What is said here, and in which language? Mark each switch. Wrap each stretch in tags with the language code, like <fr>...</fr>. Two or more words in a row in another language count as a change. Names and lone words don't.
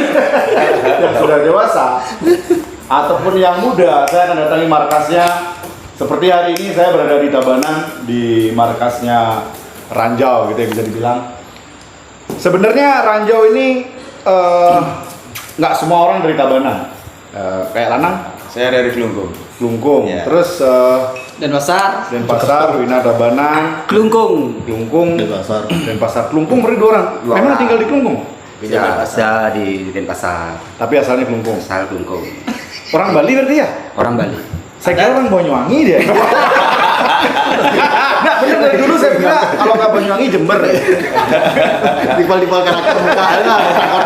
<id>Yang sudah dewasa ataupun yang muda, saya akan datangi markasnya. Seperti hari ini saya berada di Tabanan di markasnya Ranjau gitu ya, bisa dibilang. Sebenarnya Ranjau ini nggak semua orang dari Tabanan. Kayak Lanang, Saya dari Klungkung. Klungkung. Ya. Terus Denpasar, Wina Tabanan, Klungkung, Denpasar. Klungkung beri 2 orang. Memang tinggal di Klungkung? ya, saya di Denpasar, Tapi asalnya Klungkung. asal Klungkung. Orang Bali berarti ya? Orang Bali. Saya kira orang Banyuwangi dia. Nggak, bener dari dulu saya kira kalau nggak Banyuwangi Jember. Dipal karakter muka kota.</id>